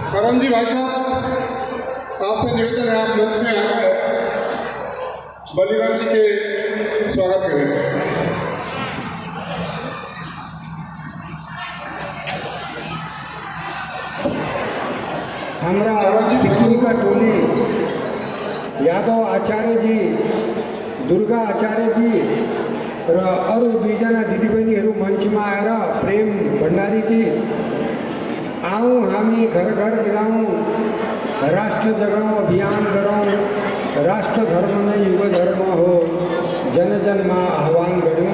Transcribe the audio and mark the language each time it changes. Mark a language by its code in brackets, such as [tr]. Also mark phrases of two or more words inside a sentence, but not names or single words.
[hi] पवन जी भाई साहब, आपसे निवेदन है आप मंच में आकर बलिराम जी के स्वागत करें। हमारा सिक्किम का टोली यादव आचार्य जी, दुर्गा आचार्य [ne] जी र अरू दुईजना दिदीबहिनीहरू मञ्चमा आएर प्रेम भण्डारी जी, आऊँ हामी घर घर जाऊँ, राष्ट्र जगाऊँ अभियान गरौँ, राष्ट्र धर्म नै युग धर्म हो, जन जनमा आह्वान गऱ्यौँ।